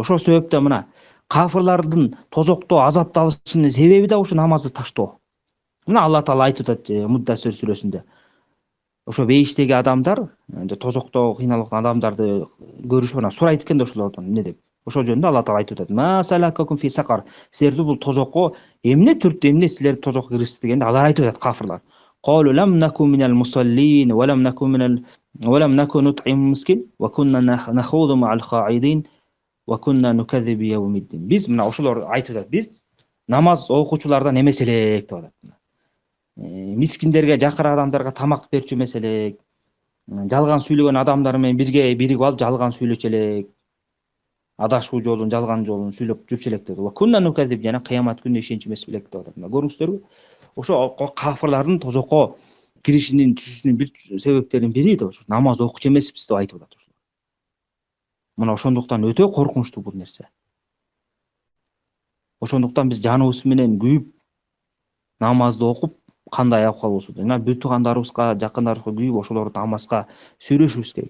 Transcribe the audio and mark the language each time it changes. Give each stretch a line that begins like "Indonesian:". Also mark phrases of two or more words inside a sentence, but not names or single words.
Kyrgyz: Ошол себептен мына кафырлардын тозокто азапталышынын себеби да ушу намазды таштоо. Мына Алла Таала айтып атат Муддассир сүрөсүндө. Ошо бейиштеги адамдар, тозокто кыйналып аткан адамдарды көрүшүп анан сурайт экен да ошолордон эмне деп. Ошол жөнүндө Алла Таала айтып атат.
Arabic: ما سلككم في سقر.
Kyrgyz: Силерди бул тозокко эмне түрттү, эмне силерди тозокко киргизди дегенде алар айтып атат кафырлар.
Arabic: قالوا لم نك من المصلين ولم نك نطعم المسكين وكنا نخوض مع الخائضين وكنا نكذب بيوم الدين.
Kyrgyz: Биз мына ошолор айтып атат. Биз намаз окуучулардан эмес элек деп атат. Мискиндерге, жакыр адамдарга тамак берчү эмес элек. Жалган сүйлөгөн адамдар менен бирге биригип алып жалган сүйлөчү элек. Адашуу жолун, жалган жолун сүйлөп жүрчү элек деп.
Arabic: وكنا نكذب,
Kyrgyz: жана кыямат күнүнө ишенчү эмес белек деп атат. Көрүңүздөрбү? Ошо кафырлардын тозокко киришинин түшүшүнүн бир себептеринин бири да ошо намаз окучу эмеспиз деп айтып атат. Мына ошондуктан өтө коркунучтуу бул нерсе. Ошондуктан биз жаныбыз менен күйүп намазды окуп кандай абкал болсо да, мына бүт туугандарыбызга, жакындарыбызга күйүп ошолорду намазга сүйрөшүбүз керек.